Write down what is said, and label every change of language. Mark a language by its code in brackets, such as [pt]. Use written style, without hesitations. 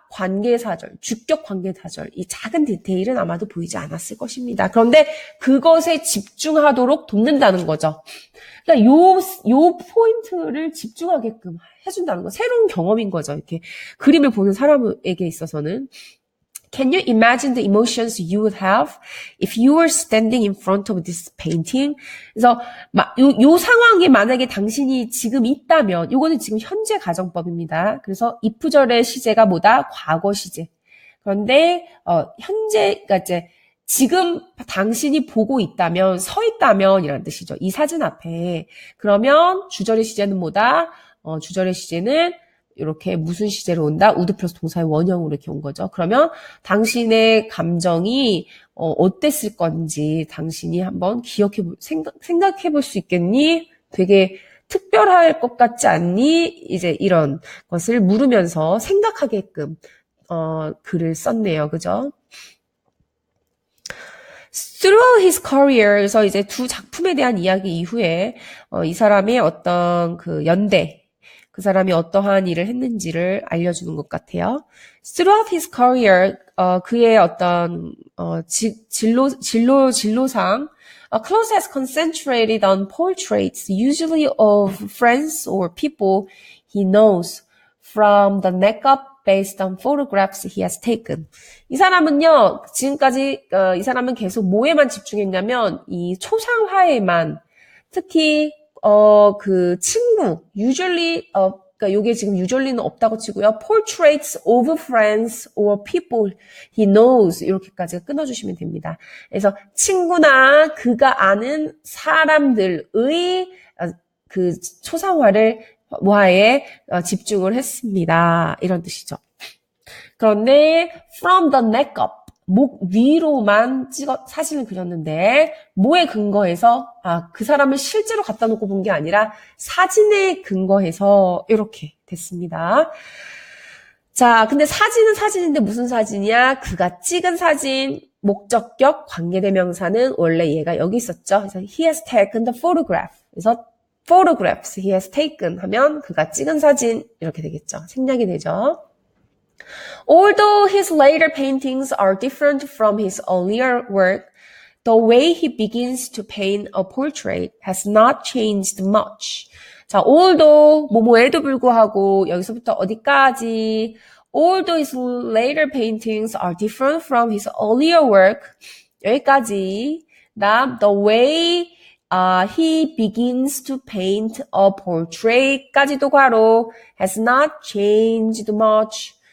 [ko] 관계사절, 주격 관계사절. 이 작은 디테일은 아마도 보이지 않았을 것입니다. 그런데 그것에 집중하도록 돕는다는 거죠. 그러니까 요 포인트를 집중하게끔 해준다는 거. 새로운 경험인 거죠. 이렇게 그림을 보는 사람에게 있어서는. [en] Can you imagine the emotions you would have if you were standing in front of this painting? [ko] 그래서 요 상황에 만약에 당신이 지금 있다면, 요거는 지금 현재 가정법입니다. 그래서 if절의 시제가 뭐다? 과거 시제. 그런데 현재, 그러니까 이제 지금 당신이 보고 있다면, 서 있다면 이라는 뜻이죠. 이 사진 앞에. 그러면 주절의 시제는 뭐다? 주절의 시제는 이렇게 무슨 시제로 온다? would 플러스 동사의 원형으로 이렇게 온 거죠. 그러면 당신의 감정이 어땠을 건지 당신이 한번 생각해 볼 수 있겠니? 되게 특별할 것 같지 않니? 이제 이런 것을 물으면서 생각하게끔 글을 썼네요. 그죠? [en] Throughout his career, [ko] 그래서 이제 두 작품에 대한 이야기 이후에 이 사람의 어떤 그 연대, 그 사람이 어떠한 일을 했는지를 알려주는 것 같아요. [en] Throughout his career, [ko] 그의 어떤 진로상, [en] Close has concentrated on portraits, usually of friends or people he knows, from the neck up based on photographs he has taken. [ko] 이 사람은요, 지금까지 이 사람은 계속 뭐에만 집중했냐면 이 초상화에만, 특히 그 친구, usually, 그러니까 요게 지금 usually는 없다고 치고요. [en] portraits of friends or people he knows [ko] 이렇게까지 끊어주시면 됩니다. 그래서 친구나 그가 아는 사람들의 그 초상화를 화에 집중을 했습니다. 이런 뜻이죠. 그런데 [en] from the neck up, [ko] 목 위로만 사진을 그렸는데 뭐에 근거해서 그 사람을 실제로 갖다 놓고 본 게 아니라 사진에 근거해서 이렇게 됐습니다. 자, 근데 사진은 사진인데 무슨 사진이야? 그가 찍은 사진, 목적격, 관계대명사는 원래 얘가 여기 있었죠. [en] 그래서 he has taken the photograph. [ko] 그래서 [en] photographs he has taken [ko] 하면 그가 찍은 사진 이렇게 되겠죠. 생략이 되죠. [en] Although his later paintings are different from his earlier work, the way he begins to paint a portrait has not changed much. 자, although [ko] 뭐뭐에도 불구하고 여기서부터 어디까지 [en] although his later paintings are different from his earlier work [ko] 여기까지 다음 [en] the way he begins to paint a portrait [ko] 까지도 괄호 [en] has not changed much.